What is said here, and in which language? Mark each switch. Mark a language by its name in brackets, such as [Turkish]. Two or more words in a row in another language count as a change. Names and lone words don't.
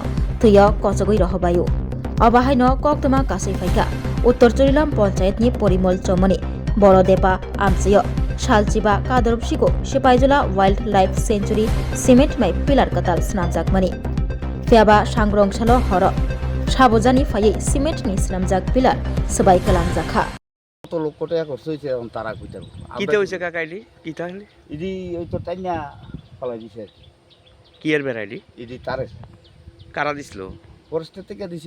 [Kok Borok] Tuyo kosogoi rohobayo. Abahai no koktama kasai faika. Uttor Chorilam Panchayat ni Porimol Chomani. Boro Depa Amsayo. Shalchiba Kadorpshigo Shipaijola Wildlife Sanctuary cement mai pilar katal snamjak mani. Phiaba Sangrong Shalo Horo. সাবজানি ফাইয়ে সিমেন্ট নি স্নামজাক পিলার সবাই কালাংজাখা [Bangla] কত লক্ষ টাকা খরচ হয়েছে এখন তারা কইতার কিতে হইছে কাকাইলি কি তাহলে ইদি ওই তো টাইনা ফলাই দিছে কি এর বেরাইলি ইদি তারে কারা দিছিল ফরেস্টের থেকে দিছে